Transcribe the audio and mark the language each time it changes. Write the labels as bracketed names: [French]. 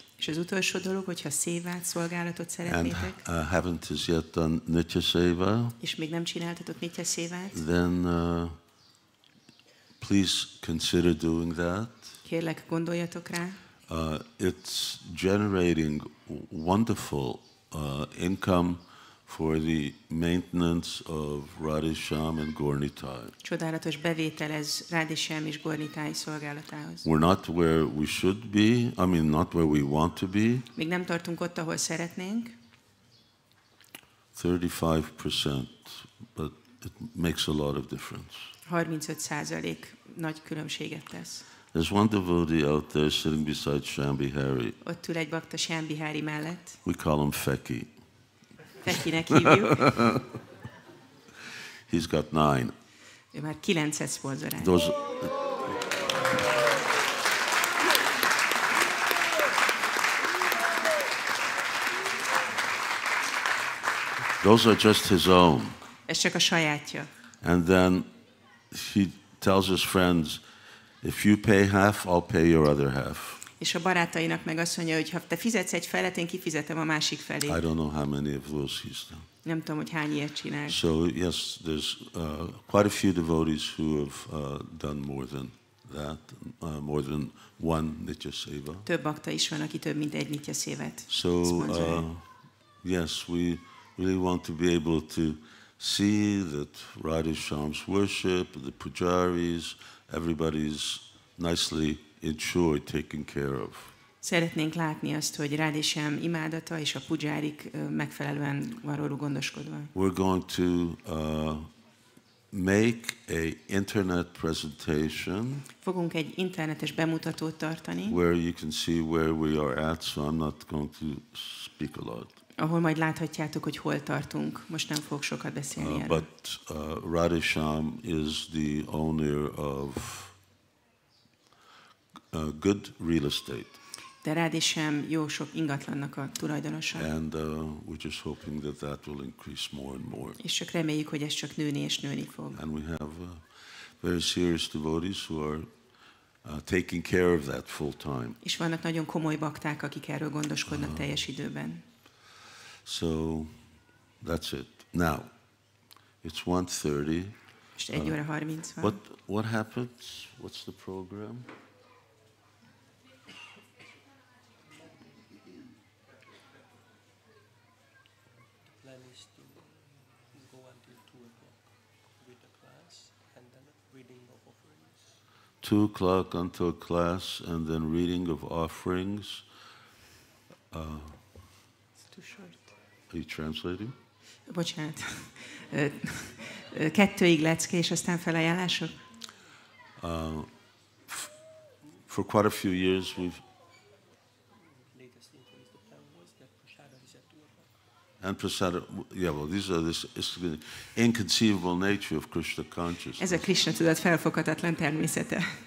[Hungarian] és az utolsó dolog, hogyha szévát, szolgálatot [English] and [Hungarian] szeretnétek, [English] haven't as yet done nitya seva, [Hungarian] és még nem csináltatok nitya szévát, [English] then please consider doing that. [Hungarian] kérlek, gondoljatok rá. [English] It's generating wonderful income for the maintenance of Radhesham and Gaura-Nitai. [Hungarian] Csodálatos bevétel ez Radhesham és Gaura-Nitai szolgálatához. [English] We're not where we should be, I mean not where we want to be. [Hungarian] Még nem tartunk ott, ahol szeretnénk. [English] 35%, but it makes a lot of difference. [Hungarian] 35% nagy különbséget tesz. [English] There's one devotee out there sitting beside Shambhi Hari. [Hungarian] Ott ül egy bakta Shambhi Hari mellett. [English] We call him Feki. [Hungarian] Fekinek hívjuk. [English] He's got 9. [Hungarian] Ő már 9-et szponzorál. [English] Those are just his own. [Hungarian] Ez csak a sajátja. [English] And then he tells his friends, if you pay half, I'll pay your other half. [Hungarian] És a barátainak meg azt mondja, hogy ha te fizetsz egy felet, én kifizetem a másik felét. [English] I don't know how many of those he's done. [Hungarian] Nem tudom, hogy hány ilyet csinál. [English] So yes, there's quite a few devotees who have done more than that, more than one nitya seva. [Hungarian] Több bakta is van, aki több mint egy nitya szévet [English] So yes, we really want to be able to see that Radhesham's worship, the pujaris, everybody's nicely ensured, taken care of. [Hungarian] Szeretnénk látni azt, hogy Radhesham imádata és a pujárik megfelelően van róluk gondoskodva. [English] We're going to make a internet presentation. [Hungarian] Fogunk egy internetes bemutatót tartani. [English] Where you can see where we are at, so I'm not going to speak a lot. [Hungarian] Ahol majd láthatjátok, hogy hol tartunk. Most nem fogok sokat beszélni erről. [English] But Radhesham is the owner of good real estate. [Hungarian] De Radhesham jó sok ingatlannak a tulajdonosa. [English] And we're just hoping that that will increase more and more. [Hungarian] És csak reméljük, hogy ez csak nőni és nőni fog. [English] And we have very serious devotees who are taking care of that full time. [Hungarian] És vannak nagyon komoly bakták, akik erről gondoskodnak teljes időben. [English] So that's it. Now, it's 1:30. [Hungarian] Most 1:30 van. [English] What happens? What's the program? Plan is to go until 2 o'clock with the class and then reading of offerings. 2 o'clock until class and then reading of offerings. It's too short. Are you translating? [Hungarian] Bocsánat. 2-ig lecke, és aztán felajánlások? [English] For quite a few years we've Latest info is the plan was that Prashada is at 2 o'clock. and prasada, yeah, well, these are this the inconceivable nature of Krishna consciousness. [Hungarian] Ez a Krishna tudat felfoghatatlan természete.